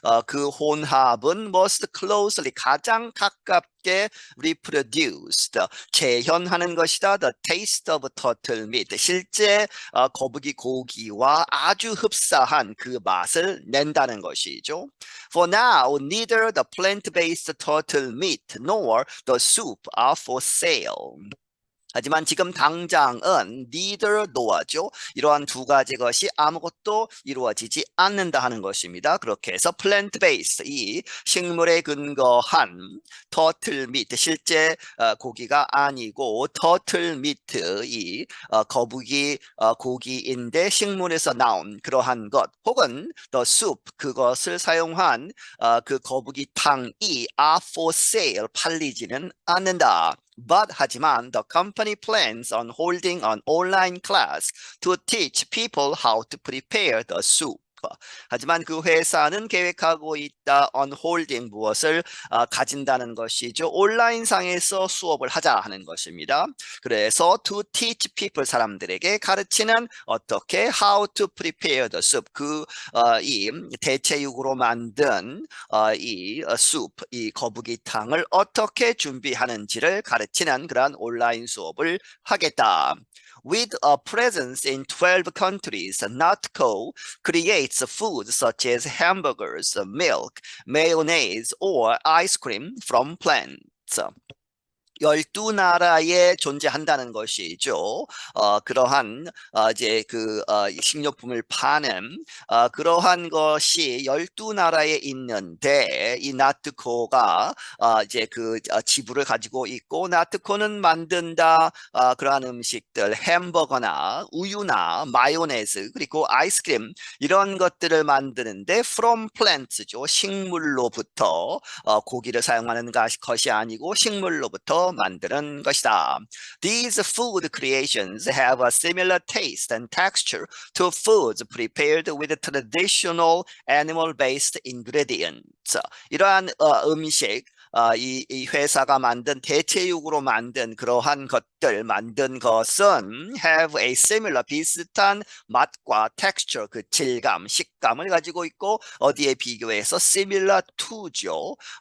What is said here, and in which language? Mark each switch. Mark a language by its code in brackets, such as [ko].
[ko] 그 혼합은 [en] most closely [ko] 가장 가깝게 [en] reproduced [ko] 재현하는 것이다. [en] The taste of turtle meat [ko] 실제 거북이 고기와 아주 흡사한 그 맛을 낸다는 것이죠. [en] For now, neither the plant-based turtle meat nor the soup are for sale. [ko] 하지만 지금 당장은 [en] neither nor [ko] 죠. 이러한 두 가지 것이 아무것도 이루어지지 않는다 하는 것입니다. 그렇게 해서 [en] plant-based [ko] 이 식물에 근거한 [en] turtle meat [ko] 실제 고기가 아니고 turtle meat 이 거북이 고기인데 식물에서 나온 그러한 것 혹은 [en] the soup [ko] 그것을 사용한 그 거북이 탕이 [en] are for sale [ko] 팔리지는 않는다. [en] But [ko] 하지만 [en] the company plans on holding an online class to teach people how to prepare the soup. [ko] 하지만 그 회사는 계획하고 있다 [en] on holding [ko] 무엇을 가진다는 것이죠. 온라인상에서 수업을 하자 하는 것입니다. 그래서 [en] to teach people [ko] 사람들에게 가르치는 어떻게 [en] how to prepare the soup [ko] 이 대체육으로 만든 이 soup 이 거북이탕을 어떻게 준비하는지를 가르치는 그러한 온라인 수업을 하겠다. [en] With a presence in 12 countries, NotCo creates foods such as hamburgers, milk, mayonnaise, or ice cream from plants. [ko] 12나라에 존재한다는 것이죠. 그러한 이제 그 식료품을 파는 그러한 것이 12나라에 있는데 이 나트코가 이제 그 지부를 가지고 있고 나트코는 만든다 그러한 음식들 햄버거나 우유나 마요네즈 그리고 아이스크림 이런 것들을 만드는데 [en] from plants [ko] 죠. 식물로부터 고기를 사용하는 것이 아니고 식물로부터 만드는 것이다. [en] These food creations have a similar taste and texture to foods prepared with traditional animal-based ingredients. [ko] 이러한 음식 이 회사가 만든 대체육으로 만든 그러한 것들 만든 것은 [en] have a similar [ko] 비슷한 맛과 [en] texture [ko] 그 질감 식감을 가지고 있고 어디에 비교해서 [en] similar to [ko] 죠.